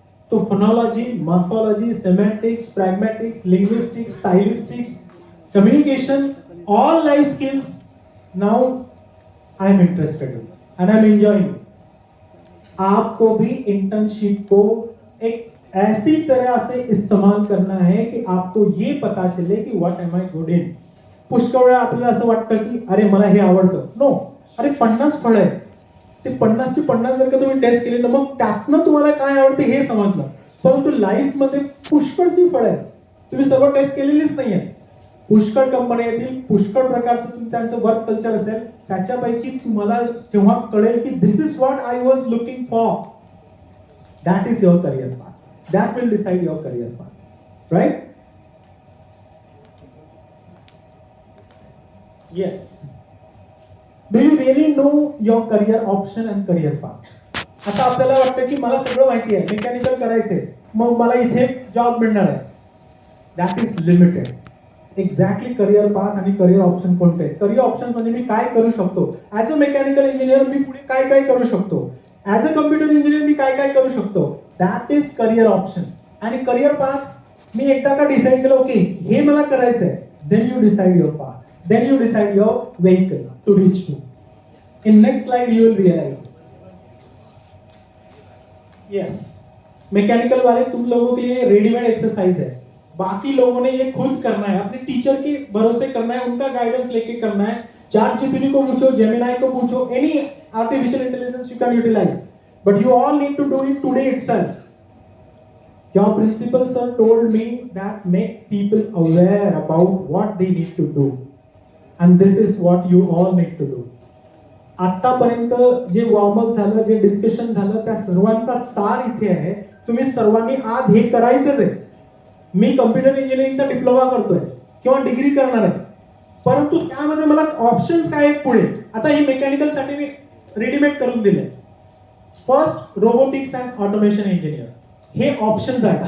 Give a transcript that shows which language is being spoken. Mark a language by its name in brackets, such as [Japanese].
[English] तो phonology, morphology, semantics, pragmatics, linguistics, stylistics, communication, all life skills, now I am interested and I am enjoying. [Hindi] आपको भी internship को एक ऐसी तरह से इस्तेमाल करना है की आपको ये पता चले की [English] What am I good in. [Marathi] पुष्कळ वेळा आपल्याला असं वाटतं की अरे मला हे आवडतं, नो, अरे 50 फळ आहेत, ते 50 ची 50 जर का तुम्ही टेस्ट केली तर मग त्यातनं तुम्हाला काय आवडते हे समजलं, परंतु लाईफ मध्ये पुष्कळशी फळ आहेत, तुम्ही सर्व टेस्ट केलेलीच नाहीये। पुष्कळ कंपन्या येतील, पुष्कळ प्रकारचं तुम्ही त्यांचं वर्क कल्चर असेल, त्याच्यापैकी तुम्हाला जेव्हा कळेल की [English] This is what I was looking for, that is your career path, that will decide your career path, right? Yes. Do you really know your career option and career path? [Marathi] आता आपल्याला वाटतं की मला सगळं माहिती आहे, मेकॅनिकल करायचंय, मग मला इथे जॉब मिळणार आहे. [English] That is limited. [Marathi] Exactly career path आणि करिअर ऑप्शन कोणते आहेत? करिअर ऑप्शन म्हणजे मी काय करू शकतो, ऍज अ मेकॅनिकल इंजिनियर मी पुढे काय काय करू शकतो, ऍज अ कम्प्युटर इंजिनियर मी काय काय करू शकतो, [English] That is career option. [Marathi] आणि करिअर पाथ मी एकदा का डिसाईड केलं, ओके हे मला करायचंय, [English] Then you decide your path, then you decide your vehicle to reach to. In next slide you will realise. [Hindi] Yes, mechanical वाले तुम लोगों के लिए रेडीमेड एक्सरसाइज है, बाकी लोगों ने ये खुद करना है, अपने टीचर के भरोसे करना है, उनका गाइडेंस लेके करना है. चैट जीपीटी को पूछो, [English] Gemini को पूछो, any artificial intelligence you can utilize, but you all need to do it today itself. Your principal sir told me that make people aware about what they need to do, and this is what you all need to do. [Marathi] आतापर्यंत जे warm up झालं, जे discussion झालं, त्या सर्वांचा सार इथे आहे. तुम्ही सर्वांनी आज हे करायचंच आहे. मी कम्प्युटर इंजिनिअरिंगचा डिप्लोमा करतोय किंवा डिग्री करणार आहे, परंतु त्यामध्ये मला ऑप्शन्स काय आहेत पुढे. आता हे मेकॅनिकल साठी मी रेडीमेड करून दिले. First robotics and automation engineer, हे ऑप्शन्स आहेत.